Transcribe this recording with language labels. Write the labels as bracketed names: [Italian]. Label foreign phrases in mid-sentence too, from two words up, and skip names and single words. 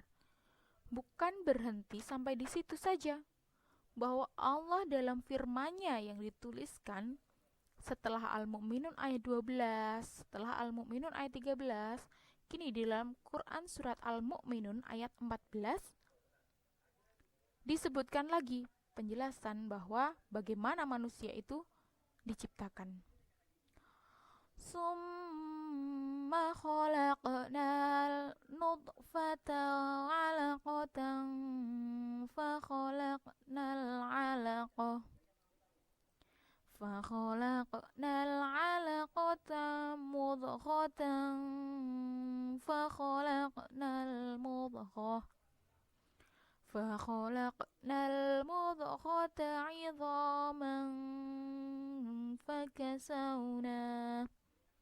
[Indonesian] Bukan berhenti sampai di situ saja, bahwa Allah dalam firman-Nya yang dituliskan setelah Al-Mu'minun ayat 12, setelah Al-Mu'minun ayat 13, kini di dalam Quran Surat Al-Mu'minun ayat 14, disebutkan lagi penjelasan bahwa bagaimana manusia itu diciptakan. [Arabic] ثم خلقنا النطفة علقة فخلقنا العلقة فخلقنا العلقة مضغة فخلقنا المضغة عظاما فكسونا